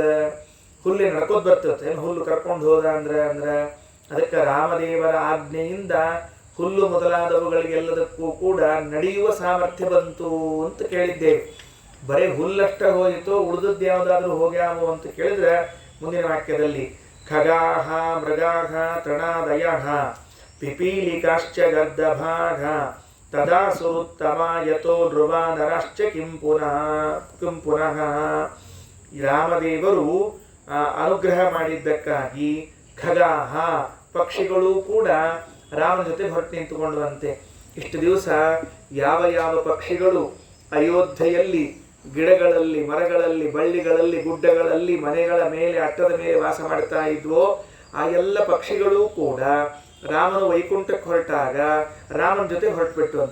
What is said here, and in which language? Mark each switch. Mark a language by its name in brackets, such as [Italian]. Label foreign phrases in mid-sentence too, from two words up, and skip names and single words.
[Kannada] ಹುಲ್ಲು ನಡ್ಕೋದ್ ಬರ್ತದೆ, ಹುಲ್ಲು ಕರ್ಕೊಂಡು ಹೋದ ಅಂದ್ರೆ ಅದಕ್ಕೆ ರಾಮದೇವರ ಆಜ್ಞೆಯಿಂದ ಹುಲ್ಲು ಮೊದಲಾದವುಗಳಿಗೆಲ್ಲದಕ್ಕೂ ಕೂಡ ನಡೆಯುವ ಸಾಮರ್ಥ್ಯ ಬಂತು ಅಂತ ಕೇಳಿದ್ದೇವೆ. ಬರೀ ಹುಲ್ಲಷ್ಟ ಹೋಯಿತು, ಉಳಿದದ್ದು ಯಾವುದಾದ್ರೂ ಹೋಗ್ಯಾವು ಅಂತ ಕೇಳಿದ್ರೆ ಮುಂದಿನ ವಾಕ್ಯದಲ್ಲಿ [Sanskrit] ಖಗಾಹ ಮೃಗಾಹ ತೃಣಾದಯಃ ಪಿಪೀಲಿಕಾಶ್ಚ ಗರ್ದಭಾಗ ತದಾ ಸುರುತ್ತಮ ಯಥೋ ಧ್ರುವಾನರಶ್ಚ ಕಿಂ ಪುನಃ. [Kannada] ರಾಮದೇವರು ಅನುಗ್ರಹ ಮಾಡಿದ್ದಕ್ಕಾಗಿ ಖಗಾಹ ಪಕ್ಷಿಗಳು ಕೂಡ ರಾಮನ ಜೊತೆ ಹೊರಟು ನಿಂತುಕೊಂಡವಂತೆ. ಇಷ್ಟು ದಿವಸ ಯಾವ ಯಾವ ಪಕ್ಷಿಗಳು ಅಯೋಧ್ಯೆಯಲ್ಲಿ ಗಿಡಗಳಲ್ಲಿ, ಮರಗಳಲ್ಲಿ, ಬಳ್ಳಿಗಳಲ್ಲಿ, ಗುಡ್ಡಗಳಲ್ಲಿ, ಮನೆಗಳ ಮೇಲೆ, ಅಟ್ಟದ ಮೇಲೆ ವಾಸ ಮಾಡ್ತಾ ಇದ್ವೋ ಆ ಎಲ್ಲ ಪಕ್ಷಿಗಳೂ ಕೂಡ ರಾಮನು ವೈಕುಂಠಕ್ಕೆ ಹೊರಟಾಗ ರಾಮನ ಜೊತೆ ಹೊರಟುಬಿಟ್ಟು ಅಂತೆ.